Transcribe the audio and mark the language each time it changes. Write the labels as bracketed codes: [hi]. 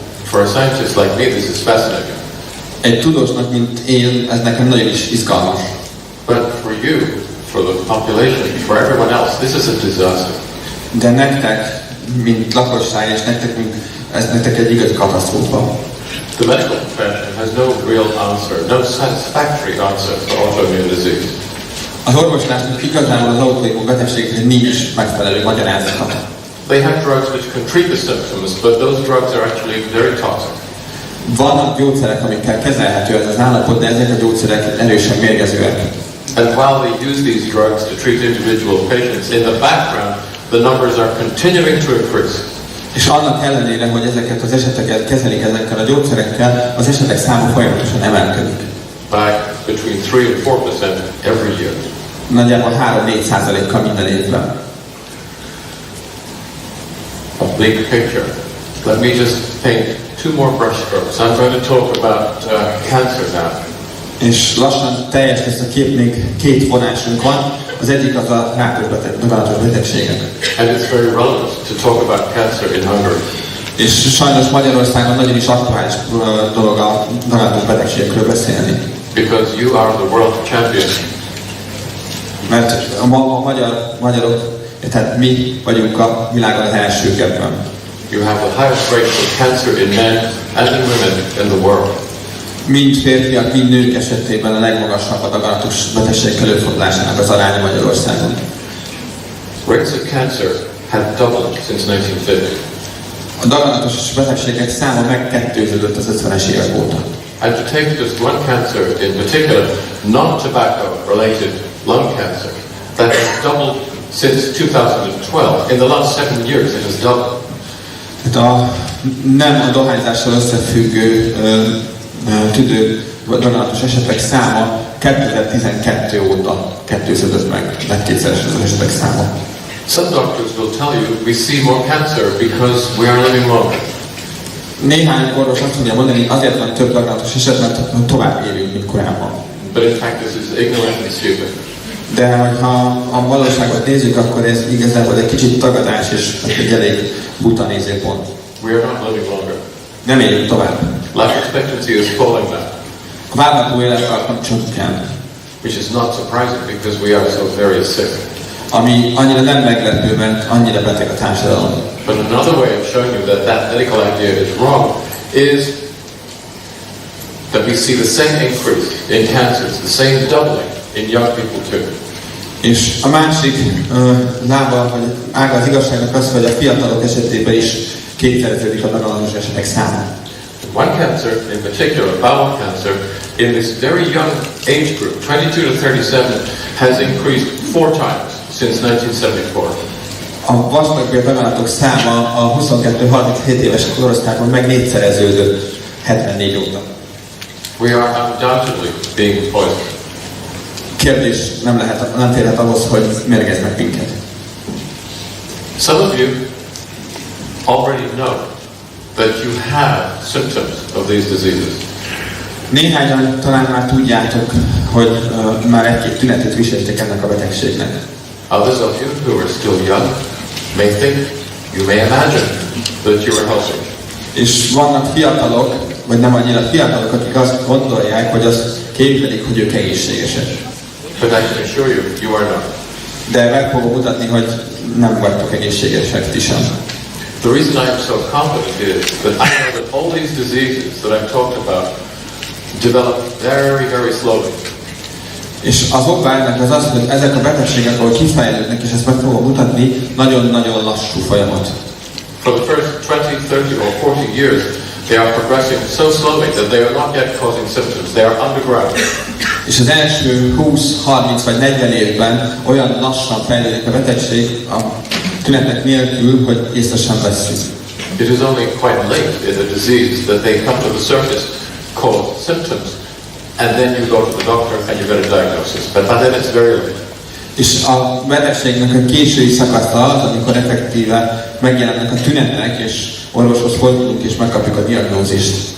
[en] For a scientist like me, this is fascinating. [hu] Egy tudósnak, mint én, ez nekem nagyon is izgalmas. [en] But for you, for the population, for everyone else, this is a disaster. [hu] De nektek, mint lakosság, és ez nektek egy igazi katasztrófa. [en] The medical profession has no real answer, no satisfactory answer for autoimmune disease. [hu] Az orvoslásnak igazából az autoimmun betegségekre nincs megfelelő magyarázata. [en] They have drugs which can treat the symptoms, but those drugs are actually very toxic. [hu] Vannak gyógyszerek, amikkel kezelhető ez az állapot, de ezek a gyógyszerek erősen mérgezőek. [en] And while they use these drugs to treat individual patients, in the background, the numbers are continuing to increase. [hu] És annak ellenére, hogy ezeket az eseteket kezelik ezekkel a gyógyszerekkel, az esetek száma folyamatosan emelkedik. [en] By between 3 and 4% every year. [hu] Nagyjából 3-4%-kal minden évben. [en] A big picture. Let me just paint 2 more brushstrokes. I'm going to talk about cancer now. [hu] És lassan teljes lesz a kép, még 2 vonásunk van. Az egyik az a rákos betegségek. [en] And it's very relevant to talk about cancer in Hungary. [hu] És sajnos Magyarországon nagyon is aktuális dolog a daganatos betegségekről beszélni. [en] Because you are the world champion. [hu] Mert a magyarok, tehát mi vagyunk a világon az elsők ebben. [en] You have the highest rates of cancer in men and in women in the world. [hu] Mind férfiak, mind nők esetében a legmagasabb a daganatos betegségek előfordulásának az aránya Magyarországon. [en] Rates of cancer have doubled since 1950. [hu] A daganatos betegségek száma megkettőződött az 50-es évek óta. [en] And to take just one cancer in particular, non-tobacco related lung cancer, that has doubled since 2012. In the last 7 years it has doubled. [hu] Tehát nem a dohányzással összefüggő tüdő daganatos esetek száma 2012 óta kettőződött meg kétszeres az esetek száma. [en] Some doctors will tell you we see more cancer because we are living longer. [hu] Néhány orvos azt mondja mondani, azért van több daganatos eset, mert tovább élünk, mint korábban. [en] But in fact this is ignorant and stupid. [hu] De ha a valóságot nézzük, akkor ez igazából egy kicsit tagadás és egy elég buta nézőpont. [en] We are not living longer. [hu] Nem élünk tovább. [en] Life expectancy is falling now. [hu] A várható élettartam csökken. [en] Which is not surprising because we are so very sick. [hu] Ami annyira nem meglepő, mert annyira beteg a társadalom. [en] But another way of showing you that that medical idea is wrong is that we see the same increase in cancers, the same doubling in young people too. [hu] És a másik lába, vagy ága az igazságnak az, hogy a fiatalok esetében is kétszereződik a daganatos esetek száma. [en] One cancer, in particular, bowel cancer, in this very young age group, 22 to 37, has increased 4 times since 1974. [hu] A vastagbél daganatok száma a 22-37 éves korosztályban meg négyszereződött 74 óta. [en] We are undoubtedly being poisoned. [hu] Kérdés nem férhet ahhoz, hogy mérgeznek minket. [en] Some of you already know that you have symptoms of these diseases. [hu] Néhányan talán már tudjátok, hogy már egy-két tünetet viseltek ennek a betegségnek. [en] Others of you who are still young may think, you may imagine that you are healthy. [hu] És vannak fiatalok, vagy nem annyira fiatalok, akik azt gondolják, hogy azt képzelik, hogy ők egészségesek. [en] But I can assure you, you are not. [hu] De meg fogom mutatni, hogy nem vagytok egészségesek ti sem. [en] The reason I am so confident is that I know that all these diseases that I've talked about develop very, very slowly. [hu] És az oka ennek az az, hogy ezek a betegségek, ahol kifejlődnek, és ezt meg fogom mutatni, nagyon-nagyon lassú folyamat. [en] For the first 20, 30 or 40 years, they are progressing so slowly that they are not yet causing symptoms. They are underground. [hu] És az első 20, 30 vagy 40 évben olyan lassan fejlődik a betegség a tünetek nélkül, hogy észre sem vesszük. [en] It is only quite late in the disease that they come to the surface, cause symptoms, and then you go to the doctor and you get a diagnosis. But by then it's very late. [hu] És a betegségnek a késői szakasza az, amikor effektíve megjelennek a tünetek, és orvoshoz fordulunk, és megkapjuk a diagnózist.